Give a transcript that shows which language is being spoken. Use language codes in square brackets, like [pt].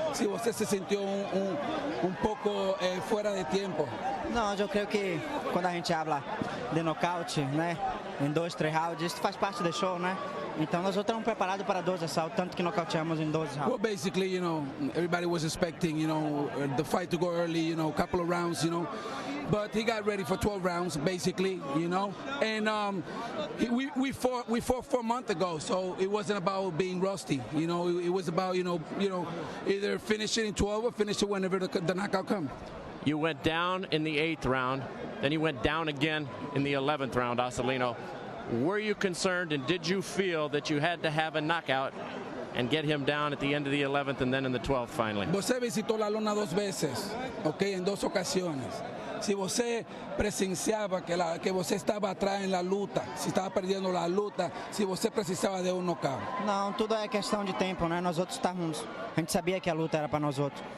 [es] Si você se sintió un poco fuera de tiempo. [pt] Não, eu creio que quando a gente habla de nocaute, né, em 2, 3 rounds, isso faz parte do show, né? Então nós estamos preparados para 12 assaltos, tanto que nocauteamos em 12 rounds. [en] Well, basically, everybody was expecting, the fight to go early, a couple of rounds, but he got ready for 12 rounds, basically, and we fought 4 months ago, so it wasn't about being rusty, it was about, either finish it in 12 or finish it whenever the knockout comes. You went down in the 8th round, then you went down again in the 11th round, Acelino. Were you concerned, and did you feel that you had to have a knockout and get him down at the end of the 11th and then in the 12th finally? [es] Você visitó la lona 2 veces, en 2 ocasiones. Si você presenciaba que você estaba atrás en la luta, si estaba perdiendo la luta, si você precisava de knockout. [pt] Não, tudo é questão de tempo, né? Nós outros estávamos, a gente sabia que a luta era para nós outros.